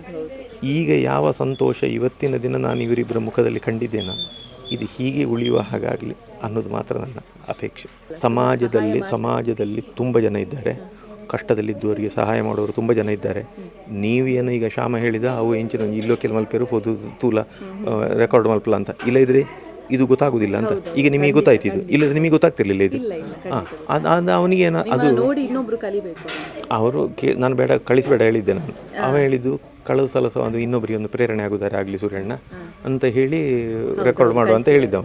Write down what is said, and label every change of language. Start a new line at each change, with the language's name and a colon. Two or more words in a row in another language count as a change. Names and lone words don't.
Kannada: ಈಗ ಯಾವ ಸಂತೋಷ ಇವತ್ತಿನ ದಿನ ನಾನು ಇವರಿಬ್ಬರ ಮುಖದಲ್ಲಿ ಕಂಡಿದ್ದೇನೆ, ಇದು ಹೀಗೆ ಉಳಿಯುವ ಹಾಗಾಗಲಿ ಅನ್ನೋದು ಮಾತ್ರ ನನ್ನ ಅಪೇಕ್ಷೆ. ಸಮಾಜದಲ್ಲಿ ತುಂಬ ಜನ ಇದ್ದಾರೆ, ಕಷ್ಟದಲ್ಲಿದ್ದವರಿಗೆ ಸಹಾಯ ಮಾಡೋರು ತುಂಬ ಜನ ಇದ್ದಾರೆ. ನೀವೇನು ಈಗ ಶ್ಯಾಮ ಹೇಳಿದ
Tulu: ಅವು ಎಂಚಿನ ಇಲ್ಲೋ ಕೆಲ ಮಲ್ಪೇರು ಹೋದು ತೂಲ ರೆಕಾರ್ಡ್ ಮಲ್ಪಲ
Kannada: ಅಂತ, ಇಲ್ಲ ಇದ್ರೆ ಇದು ಗೊತ್ತಾಗೋದಿಲ್ಲ ಅಂತ. ಈಗ ನಿಮಗೆ ಗೊತ್ತಾಯ್ತಿದ್ದು, ಇಲ್ಲದ್ರೆ ನಿಮಗೆ ಗೊತ್ತಾಗ್ತಿರ್ಲಿಲ್ಲ ಇದು. ಅದು ಅವನಿಗೇನು ಅದು ಅವರು ನಾನು ಬೇಡ ಕಳಿಸಬೇಡ ಹೇಳಿದ್ದೆ ನಾನು. ಅವ ಹೇಳಿದ್ದು ಕಳೆದ ಸಲ ಸಹ ಅದು ಇನ್ನೊಬ್ಬರಿಗೆ ಒಂದು ಪ್ರೇರಣೆ ಆಗುತ್ತಾರೆ ಆಗಲಿ ಸೂರ್ಯಣ್ಣ ಅಂತ ಹೇಳಿ ರೆಕಾರ್ಡ್ ಮಾಡುವ ಅಂತ ಹೇಳಿದ್ದವ.